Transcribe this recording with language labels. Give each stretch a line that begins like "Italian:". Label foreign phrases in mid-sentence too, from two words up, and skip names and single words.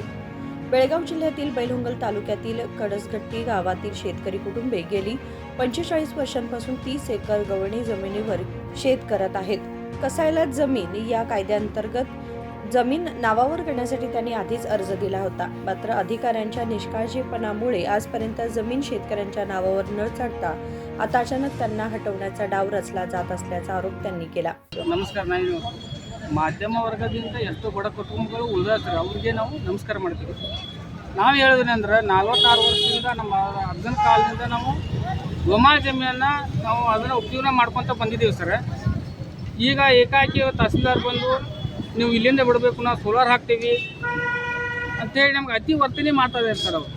Marathi: बेळगाव जिल्ह्यातील बैलहोंगल तालुक्यातील कडसगट्टी गावातील शेतकरी कुटुंबे गेली 45 वर्षांपासून 30 एकर गवळणी जमिनीवर शेत करत आहेत। कसायला जमीन या कायद्याअंतर्गत जमीन नावावर करण्यासाठी त्यांनी आधीच अर्ज दिला होता, मात्र अधिकाऱ्यांच्या निष्काळजीपणामुळे आजपर्यंत जमीन शेतकऱ्यांच्या नावावर न चढता आता अचानक त्यांना हटवण्याचा डाव रचला जात असल्याचा आरोप त्यांनी केला।
Kannada: ನಮಸ್ಕಾರ। ನಾನು ಮಾಧ್ಯಮ ವರ್ಗದಿಂದ ಎಷ್ಟು ಬಡ ಕುಟುಂಬಗಳು ಉಳಿದಾರೆ ಅವರಿಗೆ ನಾವು ನಮಸ್ಕಾರ ಮಾಡ್ತೀವಿ। ನಾವು ಹೇಳೋದೇನೆಂದ್ರೆ 46 ವರ್ಷದಿಂದ ನಮ್ಮ ಅಜ್ಜನ ಕಾಲದಿಂದ ನಾವು ಗೋಮಾಳ ಜಮೀನನ್ನು ನಾವು ಅದನ್ನು ಉಪಯೋಗ ಮಾಡ್ಕೊತ ಬಂದಿದ್ದೀವಿ ಸರ್। ಈಗ ಏಕಾಏಕಿ ತಹಸೀಲ್ದಾರ್ ಬಂದು ನೀವು ಇಲ್ಲಿಂದ ಬಿಡಬೇಕು, ನಾವು ಸೋಲಾರ್ ಹಾಕ್ತೀವಿ ಅಂತೇಳಿ ನಮ್ಗೆ ಅತಿ ವರ್ತನೆ ಮಾಡ್ತಾ ಇದ್ದಾರೆ ಸರ್ ಅವರು।